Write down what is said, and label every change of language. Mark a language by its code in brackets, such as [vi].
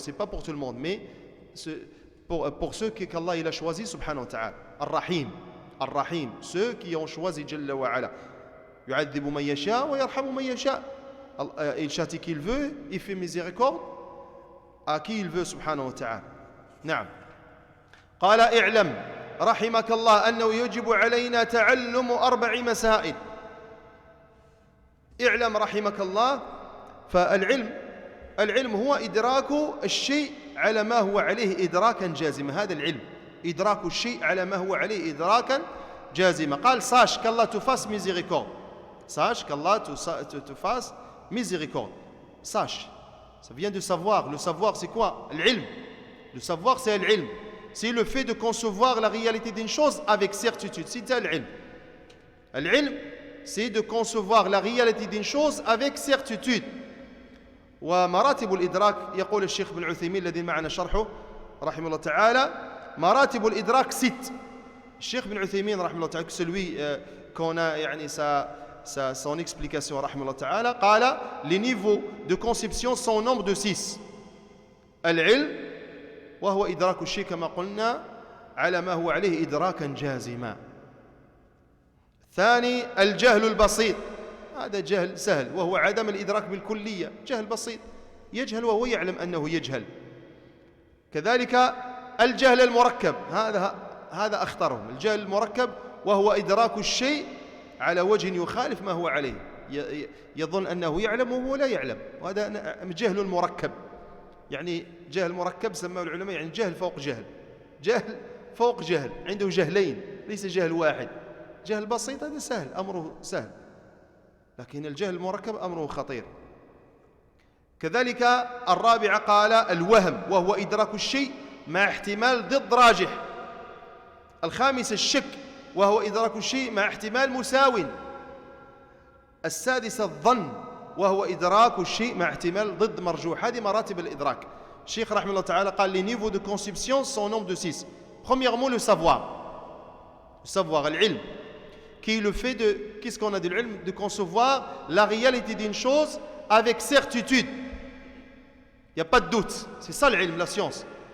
[fr] Ce n'est pas pour tout le monde, mais pour ceux qu'Allah il a choisi, subhanahu wa ta'ala. [ar] Ar-Rahim, [fr] ceux qui ont choisi, [ar] Jalla wa ala. Yu'adhibu man yasha wa yarhamu man yasha. [fr] Il châtie qui il veut, il fait miséricorde à qui il veut, subhanahu wa ta'ala. [ar] نعم. قال اعلم رحمك الله أنه يجب علينا تعلم 4 مسائل. اعلم رحمك الله. فالعلم هو إدراك الشيء على ما هو عليه إدراكا جازما. هذا العلم إدراك الشيء على ما هو عليه إدراكا جازما. [fr] قال sache qu'Allah te fasse miséricorde. Sache qu'Allah te fasse miséricorde. Sache. Ça vient de savoir. Le savoir c'est quoi? L'ilm. Le savoir c'est l'ilm. C'est le fait de concevoir la réalité d'une chose avec certitude. C'est l'ilm. L'ilm c'est de concevoir la réalité d'une chose avec certitude. [ar] ومراتب الإدراك يقول الشيخ ابن عثيمين الذي معنا شرحه رحمه الله تعالى مراتب الإدراك 6. الشيخ ابن عثيمين رحمه الله تعالى [fr] celui qu'on a يعني son explication رحمه الله تعالى قال les niveaux de conception sont au nombre de 6. [ar] العلم وهو إدراك الشيء كما قلنا على ما هو عليه إدراكا جازما. ثاني الجهل البسيط. هذا جهل سهل وهو عدم الإدراك بالكلية. جهل بسيط يجهل وهو يعلم أنه يجهل. كذلك الجهل المركب. هذا أخطرهم. الجهل المركب وهو إدراك الشيء على وجه يخالف ما هو عليه. يظن أنه يعلم وهو لا يعلم. وهذا جهل المركب. يعني جهل مركب سماه العلماء يعني جهل فوق جهل. جهل فوق جهل. عنده جهلين ليس جهل واحد. جهل بسيط هذا سهل أمره سهل. لكن الجهل المركب أمره خطير. كذلك الرابع قال الوهم وهو إدراك الشيء مع احتمال ضد راجح. الخامس الشك وهو إدراك الشيء مع احتمال مساو. السادس الظن وهو إدراك الشيء مع احتمال ضد مرجوح. هذه مراتب الإدراك. الشيخ رحمه الله تعالى قال [fr] les niveaux de conception sont au nombre de 6. Premièrement le savoir. Le savoir, العلم. qui est le fait de, qu'est-ce qu'on a dit, de concevoir la réalité d'une chose avec certitude. Il n'y a pas de doute. C'est ça l'ilm, la science.